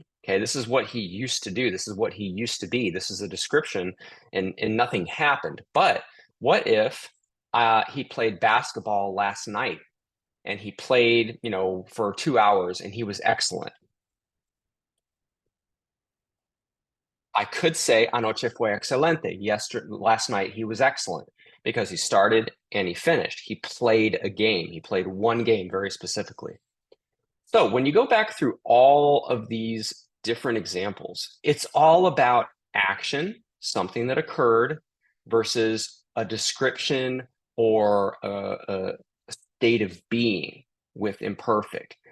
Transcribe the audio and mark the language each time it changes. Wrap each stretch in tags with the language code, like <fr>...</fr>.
<en>Okay, this is what he used to do. This is what he used to be. This is a description, and nothing happened. But what if he played basketball last night and he played, for 2 hours and he was excellent? I could say</en> <es>anoche fue excelente.</es> <en>Last night he was excellent because he started and he finished. He played a game. He played one game very specifically. So when you go back through all of these different examples, it's all about action, something that occurred, versus a description or a state of being with imperfect.</en>